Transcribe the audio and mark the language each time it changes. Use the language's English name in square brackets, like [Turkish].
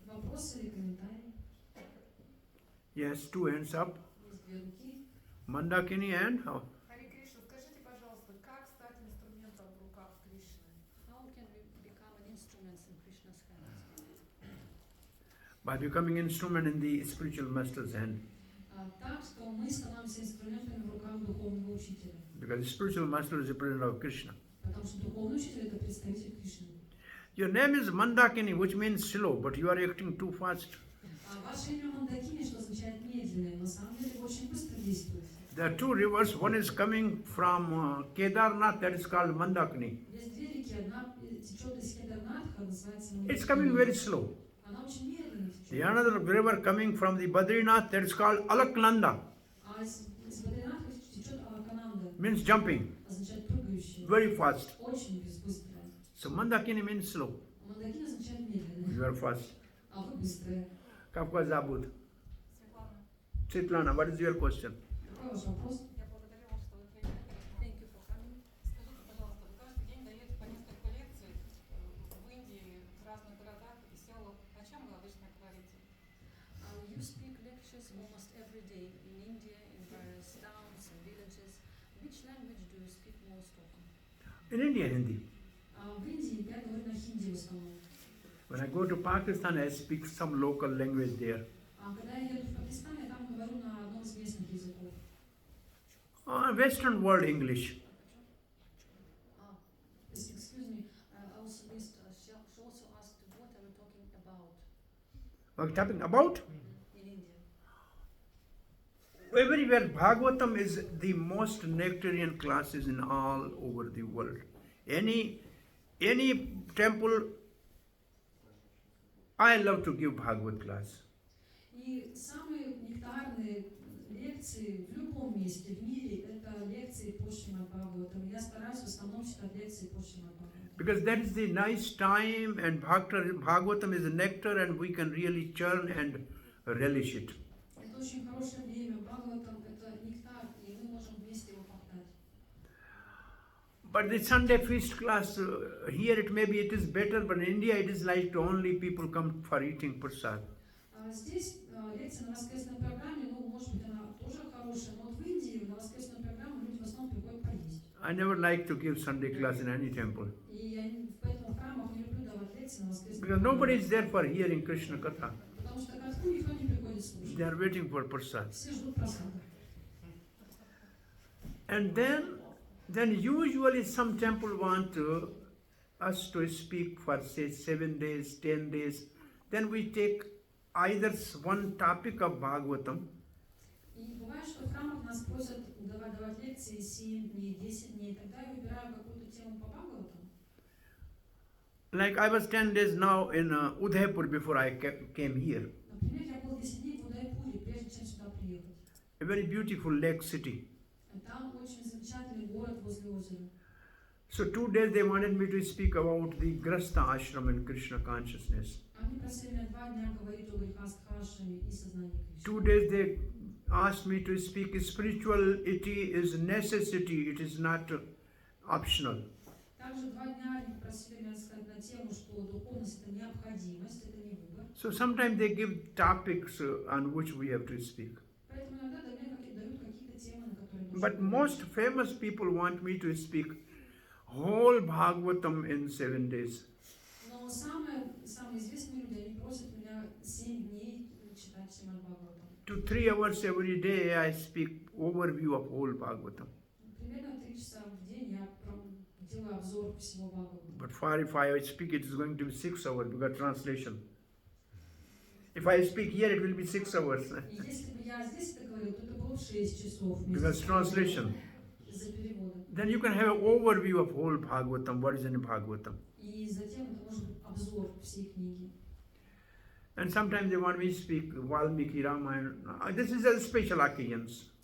[Russian] Вопросы или комментарии? [English] Yes, 2 hands up. [Russian] Есть 2 руки. [English] Mandakini and how? [Russian] Харе Кришна, скажите, пожалуйста, как стать инструментом в руках Кришны? [English] How can we become an instrument in Krishna's hands? By becoming instrument in the spiritual master's hand. [Russian] так, что мы становимся инструментами в руках духовного учителя. [English] Because the spiritual master is the president of Krishna. [Russian] Потому что духовный учитель это представитель Кришны. [English] Your name is Mandakini, which means slow, but you are acting too fast. [Russian] Ваше имя Мандакини, что означает медленное, на самом деле вы очень быстро действуете. [English] There are two rivers. One is coming from Kedarnath, that is called Mandakini. [Russian] Есть две реки, одна течет из Кедарнатха, называется [English] It's coming very slow. [Russian] Она очень медленно [English] The [Russian] течет. [English] another river coming from the Badrinath, that is called Alaknanda, [Russian] А из Бадринатха течет Алакананда, [English] means jumping, [Russian] означает прыгающая. [English] very fast. [Russian] Очень быстрая. [English] So Mandakini means slow. [Russian] Мандакини означает медленная, [English] You are fast. [Russian] а вы быстрая. Kafka Zabud. Светлана, [English] Chitlana, what is your question? [Russian] Какой ваш вопрос? я благодарю вас, что вы приехали. [English] Thank you for coming. [Russian] Скажите, пожалуйста, вы каждый день даете по несколько лекций в Индии, в разных городах и селах. О чем вы обычно говорите? [English] You speak lectures almost every day in India, in various towns and villages. Which language do you speak most often? In India, Hindi. [Russian] В Индии я говорю на хинди в основном. [English] When I go to Pakistan, I speak some local language there. [Russian] Когда я еду в Пакистан, я там говорю на одном из местных языков. [English] Western world English. Excuse me, I also missed, she also asked what are we talking about What talking about? in India? Everywhere, Bhagavatam is the most nectarian classes in all over the world. Any temple, I love to give Bhagavad class. [Russian] И самые нектарные лекции в любом месте в мире это лекции по Шримад Бхагаватам. Я стараюсь в основном читать лекции по Шримад Бхагаватам. [English] Because that is the nice time and Bhagavatam is nectar and we can really churn and relish it. [Russian] Это очень хорошее время. Бхагаватам это нектар, и мы можем вместе его попытать. [English] But the Sunday feast class, here it is better, but in India it is like only people come for eating prasad. [Russian] Здесь лекция на воскресной программе, ну, может быть, она тоже хорошая, но вот в Индии на воскресную программу люди в основном приходят поесть. [English] I never like to give Sunday class in any temple. [Russian] И я поэтому в храмах не люблю давать лекции на воскресную [English] Because [Russian] программу. [English] nobody is there for hearing Krishna Katha. [Russian] Потому что катку никто не приходит слушать. [English] They are waiting for prasad. [Russian] Все ждут просада. [English] And then usually some temple want us to speak for say 7 days, 10 days. Then we take either one topic of Bhagavatam [Russian] И бывает, что в храмах нас просят давать лекции 7 дней, 10 дней. Тогда я выбираю какую-то тему по Бхагаватам. [English] Like I was 10 days now in Udaipur before I came here. [Russian] Например, я был 10 дней в Удайпуре, прежде чем сюда приехать. [English] A very beautiful lake city. [Russian] Там очень замечательный город возле озера. [English] So 2 days they wanted me to speak about the Grasta ashram and Krishna consciousness. [Russian] Они просили меня 2 дня говорить о грехастхашаме и сознании Кришны. [English] 2 days they asked me to speak spirituality is necessity, it is not optional. [Russian] Также 2 дня они просили меня сказать на тему, что духовность это необходимость, это не выбор. [English] So sometimes they give topics on which we have to speak. [Russian] Поэтому иногда дают какие-то темы, на которые нужно [English] But [Russian] говорить. [English] most famous people want me to speak whole Bhagavatam in 7 days. [Russian] Но самые известные люди, они просят меня 7 дней читать Шримад Бхагаватам. [English] 2-3 hours every day I speak overview of whole Bhagavatam. [Russian] Примерно 3 часа в день я делаю обзор всего Бхагаватам. [English] But if I speak it is going to be 6 hours because translation. If I speak here it will be 6 hours. [Russian] И если бы я здесь это говорил, то это было 6 часов. [English] Because translation. [Russian] Из-за перевода. [English] Then you can have an overview of whole Bhagavatam, what is in Bhagavatam. [Russian] И затем это может быть обзор всей книги. [English] And sometimes they want me to speak Valmiki Ramayana. This is a special occasions.